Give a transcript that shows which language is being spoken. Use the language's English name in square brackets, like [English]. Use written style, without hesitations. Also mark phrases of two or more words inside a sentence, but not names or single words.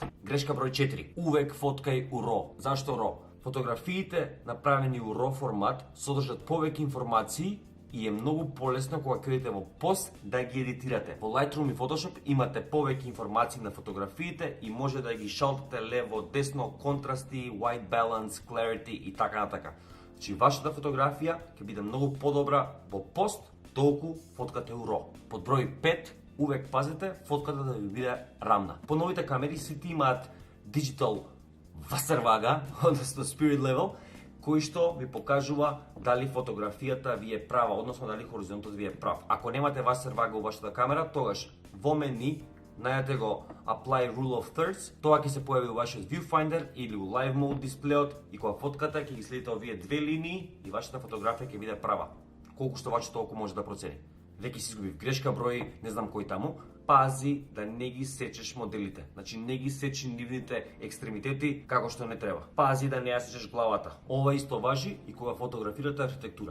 [Serbian] Грешка број 4. Увек фоткај у RAW. Зашто RAW? [Macedonian] Фотографиите направени у RAW формат содржат повеќе информации и е многу полесно кога кредите во пост да ги едитирате. Во Lightroom и Photoshop имате повеќе информации на фотографиите и може да ги шалтате лево, десно, контрасти, [English] white balance, clarity [Macedonian] и така натака. Значи вашата фотографија ќе биде многу подобра во пост толку фоткате у RAW. Под број 5, увек пазете фотката да ви биде рамна. По новите камери сите имаат [German] digital Wasserwaage, [Macedonian] односно [English] spirit level, [Macedonian] кој што ви покажува дали фотографијата ви е права, односно дали хоризонтот ви е прав. Ако немате Wasserwaage во вашата камера, тогаш во мени најдете го [English] Apply Rule of Thirds, [Macedonian] тоа ќе се појави во вашиот viewfinder или у [English] live mode [Macedonian] дисплеот и кога фотката ќе ги следите овие две линии и вашата фотографија ќе биде права. Колку што ваче толку може да процени. Веќе си изгубив грешка број, не знам кој таму, пази да не ги сечеш моделите. Значи не ги сечи нивните екстремитети како што не треба. Пази да не ја сечеш главата. Ова исто важи и кога фотографирате архитектура.